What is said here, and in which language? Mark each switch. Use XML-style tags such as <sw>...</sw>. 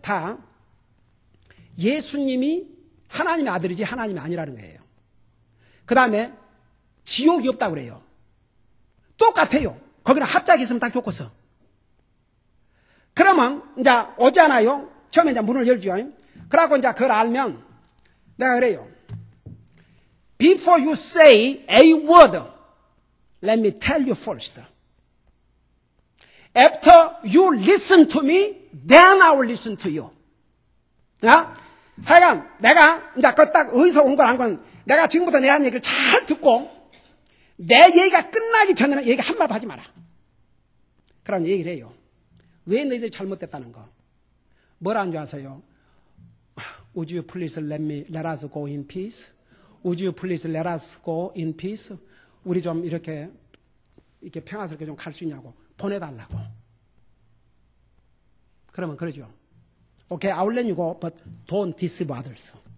<ko>다 예수님이 하나님의 아들이지 하나님이 아니라는 거예요. 그 다음에 지옥이 없다고 그래요. 똑같아요. 거기는 합작이 있으면 딱 좋고서. 그러면 이제 오잖아요. 처음에 이제 문을 열죠. 그러고 이제 그걸 알면 내가 그래요.</ko> <en>Before you say a word, let me tell you first. After you listen to me, then I will listen to you.</en> <ko>하여간 내가 이제 그 딱 어디서 온 건 안 건 내가 지금부터 내 한 얘기를 잘 듣고 내 얘기가 끝나기 전에는 얘기 한마디 하지 마라. 그런 얘기를 해요. 왜 너희들이 잘못됐다는 거. 뭐라는 줄 아세요?</ko> <en>Would you please let us go in peace? Would you please let us go in peace?</en> <ko>우리 좀 이렇게 평화스럽게 좀 갈 수 있냐고 보내달라고. 그러면 그러죠.</ko> <en>Okay, I will let you go, but don't deceive others.</en>